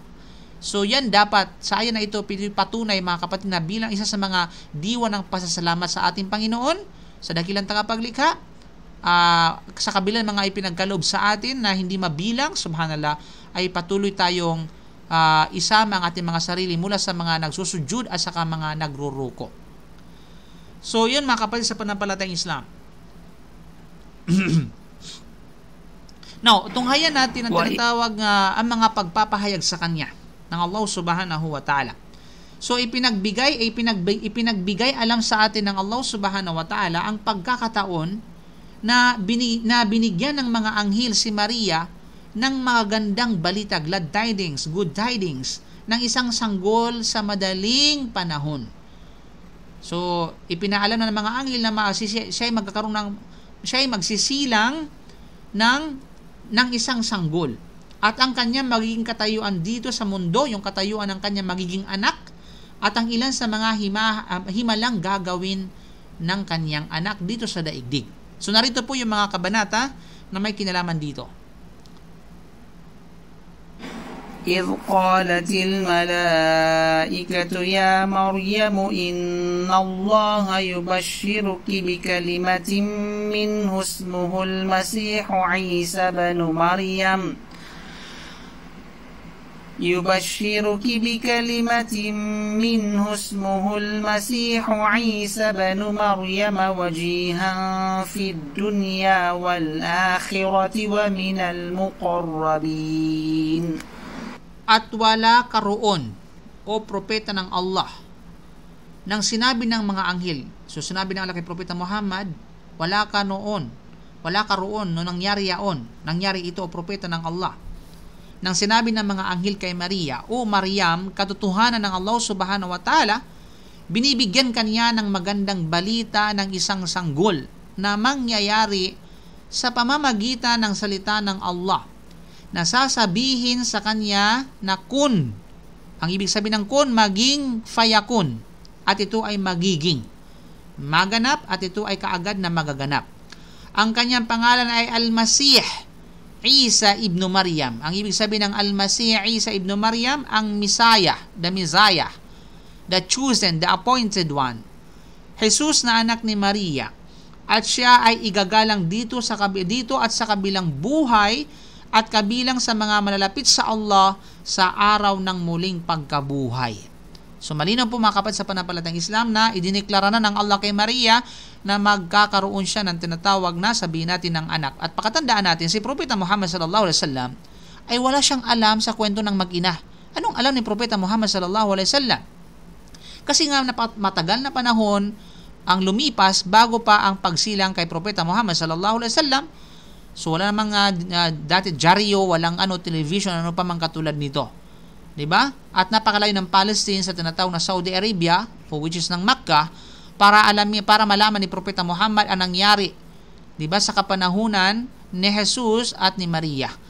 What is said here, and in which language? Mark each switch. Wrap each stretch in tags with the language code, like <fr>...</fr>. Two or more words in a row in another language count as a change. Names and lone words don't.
<tl>So yan dapat, sa ayan na ito patunay mga kapatid na bilang isa sa mga diwa ng pasasalamat sa ating Panginoon, sa dakilang tagapaglikha, sa kabilang mga ipinagkaloob sa atin na hindi mabilang, subhanallah, ay patuloy tayong isama ang ating mga sarili mula sa mga nagsusujud at sa mga nagruruko. So yun mga kapatid sa pananampalatayang Islam. Now, tunghayan natin ang tinatawag ang mga pagpapahayag sa Kanya ng Allah</tl> <ar>سبحانه وتعالى.</ar> <tl>So, ipinagbigay alam sa atin ng Allah</tl> <ar>سبحانه وتعالى</ar> <tl>ang pagkakataon na binigyan ng mga anghel si Maria ng mga gandang balita,</tl> <en>glad tidings, good tidings,</en> <tl>ng isang sanggol sa madaling panahon. So, ipinaalam na ng mga anghel na siya ay magsisilang ng isang sanggol. At ang kanyang magiging katayuan dito sa mundo, yung katayuan ng kanyang magiging anak, at ang ilan sa mga himalang gagawin ng kanyang anak dito sa daigdig. So narito po yung mga kabanata na may kinalaman dito.</tl> <ar>إذ قالت الملائكة يا مريم إن الله يبشرك بكلمة منه اسمه المسيح عيسى بن مريم يبشرك بكلمة منه اسمه المسيح عيسى بن مريم وجيها في الدنيا والآخرة ومن المقربين.</ar> <tl>At wala karoon o propeta ng Allah nang sinabi ng mga anghel. So sinabi ng Allah kay Propeta Muhammad, wala karoon no nangyari yaon. Nangyari ito o propeta ng Allah. Nang sinabi ng mga anghel kay Maria, o Maryam, katotohanan ng Allah</tl> <ar>سبحانه وتعالى,</ar> <tl>binibigyan kanya ng magandang balita ng isang sanggol na mangyayari sa pamamagitan ng salita ng Allah, na sasabihin sa kanya na kun. Ang ibig sabihin ng kun, maging fayakun. At ito ay magiging maganap at ito ay kaagad na magaganap. Ang kanyang pangalan ay Al-Masih Isa ibn Maryam. Ang ibig sabihin ng Al-Masih Isa ibn Maryam,</tl> <en>ang Messiah, the Messiah, the chosen, the appointed one.</en> <tl>Jesus na anak ni Maria. At siya ay igagalang dito at sa kabilang buhay at kabilang sa mga malalapit sa Allah sa araw ng muling pagkabuhay. So malinaw po mga kapatid sa pananampalatayang Islam na idineklara na ng Allah kay Maria na magkakaroon siya ng tinatawag na sabihin natin ng anak. At pakatandaan natin, si Propeta Muhammad</tl> <ar>صلى الله عليه وسلم</ar> <tl>ay wala siyang alam sa kwento ng mag-ina. Anong alam ni Propeta Muhammad</tl> <ar>صلى الله عليه وسلم?</ar> <tl>Kasi nga matagal na panahon ang lumipas bago pa ang pagsilang kay Propeta Muhammad</tl> <ar>صلى الله عليه وسلم.</ar> <tl>So wala namang dati dyaryo, walang television, ano pa mang katulad nito. 'Di ba? At napakalayo ng Palestine sa tinatawag na Saudi Arabia,</tl> <en>which is</en> <tl>ng Makkah, para malaman ni Propeta Muhammad ang nangyari, 'di ba, sa kapanahunan ni Jesus at ni Maria.</tl>